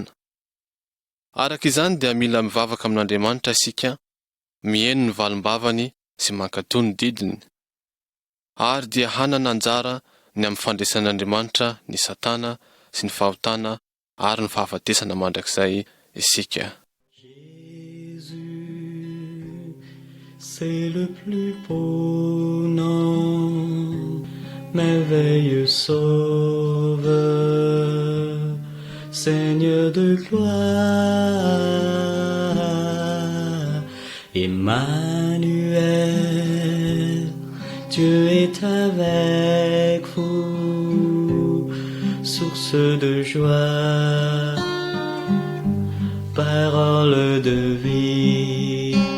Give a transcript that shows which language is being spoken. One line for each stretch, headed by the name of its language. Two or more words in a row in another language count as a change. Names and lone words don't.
Malagasy: Araka izany dia mila mivavaka amin'Andriamanitra isika, mihaino ny valim-bavany sy mankatoa ny didiny. Ary dia hanana anjara ny amin'ny fandresan'Andriamanitra ny Satana sy ny fahotana ary ny fahafatesana mandrakizay isika.
French: C'est le plus beau nom, merveilleux sauveur, Seigneur de gloire, Emmanuel, Dieu est avec vous, source de joie, parole de vie.